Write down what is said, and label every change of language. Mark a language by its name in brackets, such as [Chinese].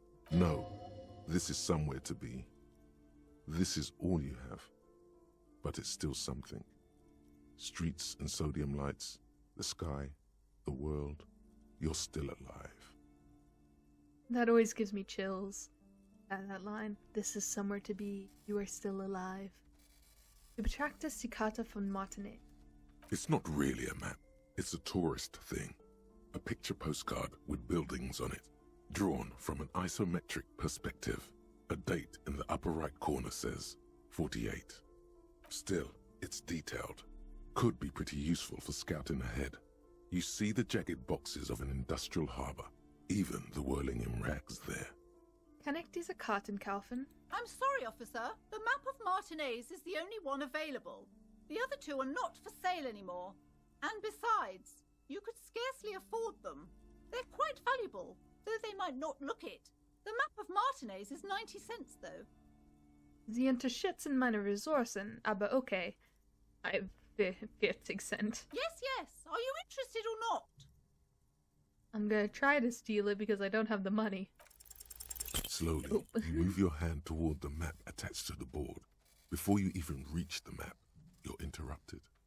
[English] No, this is somewhere to be. This is all you have. But it's still something. Streets and sodium lights, the sky, the world. You're still alive. That always gives me chills. That line. This is somewhere to be. You are still alive. [German] Du betrachtest die Karte von Martinet. [English] It's not really a map. It's a tourist thing. A picture postcard with buildings on it, drawn from an isometric perspective. A date in the upper right corner says 48. Still, it's detailed. Could be pretty useful for scouting ahead. You see the jagged boxes of an industrial harbour, even the whirling in rags there. [Dutch] Kan ik deze kaarten [German] kaufen? [English] I'm sorry, officer. The map of Martinez is the only one available. The other two are not for sale anymore. And besides, you could scarcely afford them. They're quite valuable, though they might not look it. The map of Martinez is 90 cents, though. [German] Sie unterschätzen meine Ressourcen, aber okay. [English] I have 40 cent. Yes. Are you interested or not? I'm gonna try to steal it because I don't have the money. Slowly, Oh. you move your hand toward the map attached to the board. Before you even reach the map, you're interrupted.